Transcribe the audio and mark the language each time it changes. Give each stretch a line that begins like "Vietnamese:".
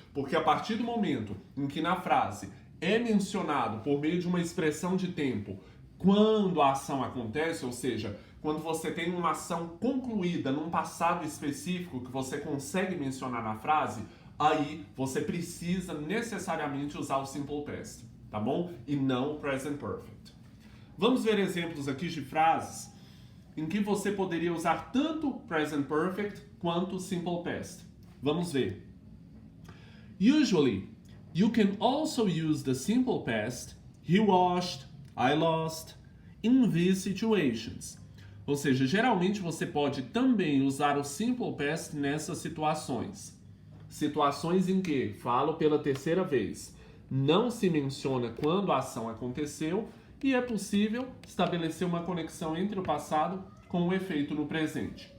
Portuguese: Porque a partir do momento em que na frase é mencionado por meio de uma expressão de tempo quando a ação acontece, ou seja, quando você tem uma ação concluída num passado específico que você consegue mencionar na frase, aí você precisa necessariamente usar o simple past, tá bom? E não o present perfect. Vamos ver exemplos aqui de frases em que você poderia usar tanto present perfect quanto simple past. Vamos ver.
English: Usually, you can also use the simple past, he washed, I lost, in these situations.
Portuguese: Ou seja, geralmente você pode também usar o simple past nessas situações. Situações em que, falo pela terceira vez, não se menciona quando a ação aconteceu e é possível estabelecer uma conexão entre o passado com o efeito no presente.